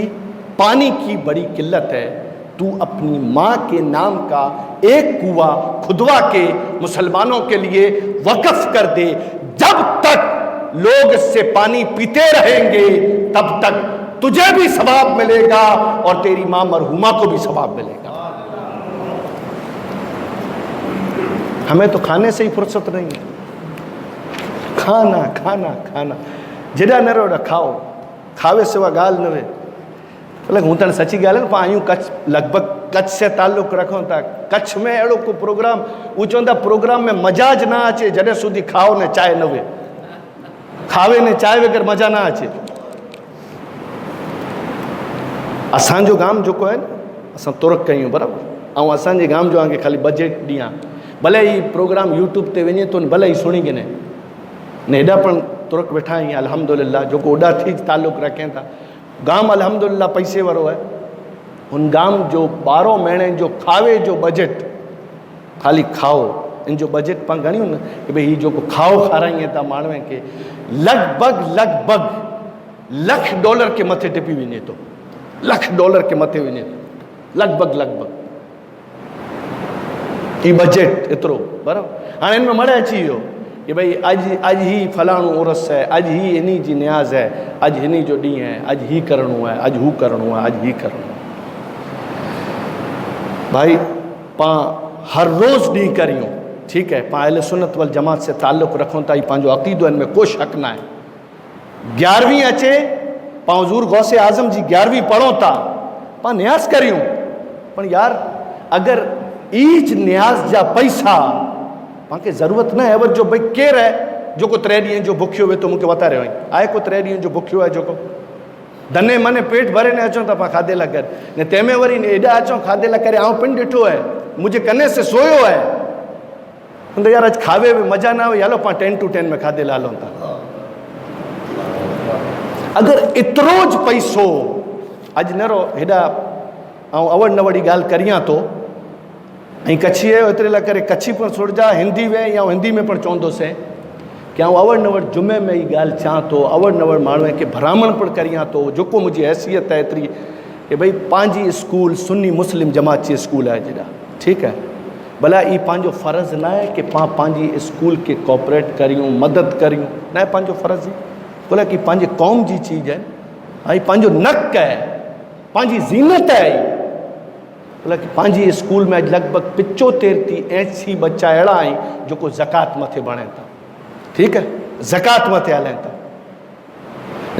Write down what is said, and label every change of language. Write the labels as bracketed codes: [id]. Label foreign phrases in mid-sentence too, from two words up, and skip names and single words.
[ur] پانی کی بڑی قلت ہے، تو اپنی ماں کے نام کا ایک کنواں کھدوا کے مسلمانوں کے لیے وقف کر دے، جب تک لوگ اس سے پانی پیتے رہیں گے تب تک تجھے بھی ثواب ملے گا اور تیری ماں مرحومہ کو بھی ثواب ملے گا۔ ہمیں تو کھانے سے ہی فرصت نہیں ہے، کھانا کھانا کھانا [sd] جڑا نہ رو کھاؤ، کھاوے سوا گال نہ رہے۔ ہوں تو سچی گال ہے، آیوں کچھ لگ بھگ कच्छ से ताल्लुक़ रखूं था, कच्छ में अड़ो को प्रोग्राम वो चवंदा प्रोग्राम में मजाज ना अचे जॾहिं सुधी खाओ ने चाय न वे, खावे ने चाय वगैरह मज़ा ना अचे। असांजो गाम जेको आहे न असां तुर्क कयूं बराबरि, ऐं असांजे गाम जो खे ख़ाली बजट ॾियां, भले ही प्रोग्राम यूट्यूब ते वञे थो भले ही सुणी गिने ने हेॾा पण तुर्क वेठा आहियूं अल्हम्दुलिल्लाह, जेको ओॾा थी ताल्लुक़ रखें था। गाम अल्हम्दुलिल्लाह पैसे वारो आहे, उन गाम जो 12 महीने जो खावे जो बजट, ख़ाली खाओ इन जो बजट पाण गणियूं न कि भई हीउ जेको खाओ खाराईं था माण्हूअ खे लॻभॻि $1,00,000 के मथे टिपी वञे थो, $1,00,000 के मथे वञे थो, लॻभॻि ही बजट एतिरो बराबरि। हाणे हिन में मड़े अची वियो कि भाई अॼु ही फलाणो उर्स है, अॼु ही इन्ही जी न्याज़ है, अॼु हिनी जो ॾींहुं है, अॼु ही करिणो है, अॼु हू करिणो है, अॼु ही करिणो है। भाई पां हर रोज़ ॾींहुं करियूं, ठीक है, पां अहले सुन्नत वल जमात से ताल्लुक़ रखूं था, पंहिंजो अक़ीदो हिन में को शक न आहे। 11वीं अचे पां हुज़ूर गौसे आज़म जी 11वीं पढ़ूं था, पां न्याज़ करियूं, पर यार अगर ईच न्याज़ जा पैसा पाण खे ज़रूरत न आहे जो भई केरु आहे जेको 3 ॾींहं जो बुखियो वे तो मूंखे वतारियो आहे को 3 ॾींहं जो बुखियो आहे जेको धने मने पेट भरे ने अचूं था पाण खाधे लाइ करे ने तंहिंमें वरी एॾा अचूं खाधे लाइ करे आउं पिण ॾिठो आहे मुंहिंजे कने से सोयो आहे तो यार अॼु खावे में मज़ा न आई, हलो पाण 10 to 10 में खाधे लाइ हलूं था। अगर एतिरो ज पैसो अॼु न रो हेॾा ऐं अवड़ न वड़ी ॻाल्हि करियां थो ऐं कच्छी आहियो एतिरे लाइ करे कच्छी पण सुरजा हिंदी वे या हिंदी में पण चवंदोसीं कि आउं अवड़ नवड़ जुमे में ई ॻाल्हि चवां थो, अवड़ नवड़ माण्हूअ खे भरामण पण करियां थो, जेको मुंहिंजी हैसियत आहे एतिरी कि भई पंहिंजी स्कूल सुन्नी मुस्लिम जमात जी स्कूल आहे जॾा, ठीकु आहे, भला ई पंहिंजो फ़र्ज़ु न आहे कि पाण पंहिंजी स्कूल खे कोऑपरेट करियूं, मदद करियूं, न आहे पंहिंजो फ़र्ज़ु, भला कि पंहिंजे क़ौम जी चीज़ आहे, ऐं पंहिंजो नक आहे, पंहिंजी ज़ीनत आहे, भला कि पंहिंजी स्कूल में अॼु लॻभॻि 75-80 बच्चा अहिड़ा आहिनि जेको ज़कात मथे बणे था, ठीकु आहे, ज़कात मथे हलनि था।